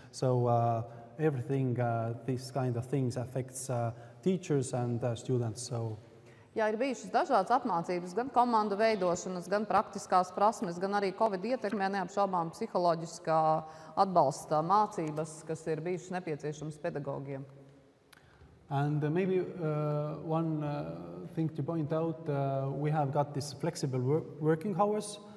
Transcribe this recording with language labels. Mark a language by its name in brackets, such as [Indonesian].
[English] So everything, these kind of things affects teachers and students. So. [Latvian] Jā, ir bijušas dažādas apmācības, gan komandu veidošanas, gan praktiskās prasmes, gan arī Covid ietekmē neapšaubām psiholoģiskā atbalsta mācības, kas ir bijušas nepieciešamas pedagogiem. [English] And maybe one thing to point out, we have got this flexible working hours.